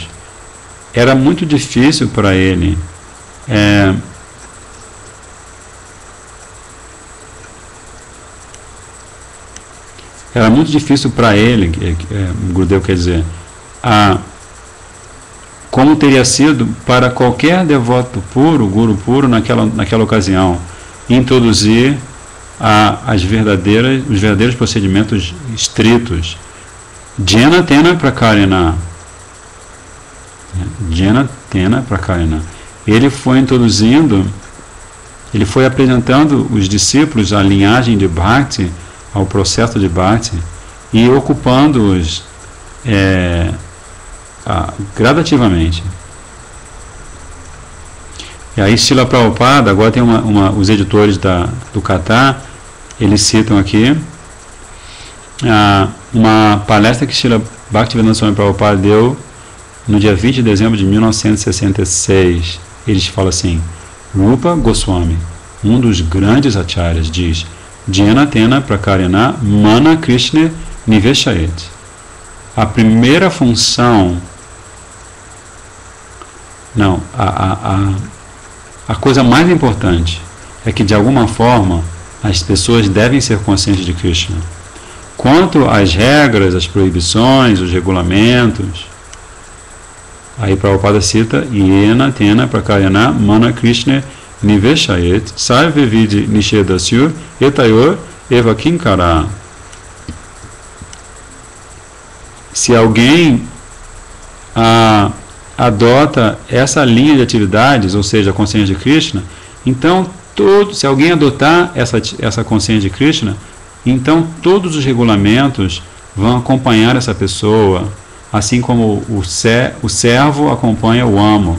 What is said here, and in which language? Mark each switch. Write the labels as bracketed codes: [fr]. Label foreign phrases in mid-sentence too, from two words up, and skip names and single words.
[pt] Era muito difícil para ele Gurudeva quer dizer, como teria sido para qualquer devoto puro, guru puro, naquela ocasião, introduzir os verdadeiros procedimentos estritos. [sa] Jena tena prakarena. Jena tena prakarena. [pt] Ele foi apresentando os discípulos à linhagem de Bhakti, ao processo de Bhakti, e ocupando-os gradativamente. E aí Srila Prabhupada, agora tem os editores do Katha, eles citam aqui uma palestra que Srila Bhaktivedanta Swami Prabhupada deu no dia 20 de dezembro de 1966. Eles falam assim: Rupa Goswami, um dos grandes acharyas, diz: [sa] Jena tena prakarena mana Krishna niveshayet. [pt] A primeira função, a coisa mais importante é que de alguma forma as pessoas devem ser conscientes de Krishna. Quanto às regras, as proibições, os regulamentos, aí Prabhupada cita: [sa] Yena tena prakarena mana Krishna niveshayet sarve vidi nishedasya etayor eva kinkara. [pt] Se alguém adota essa linha de atividades, ou seja, a consciência de Krishna, então se alguém adotar essa consciência de Krishna, então todos os regulamentos vão acompanhar essa pessoa, assim como o servo acompanha o amo.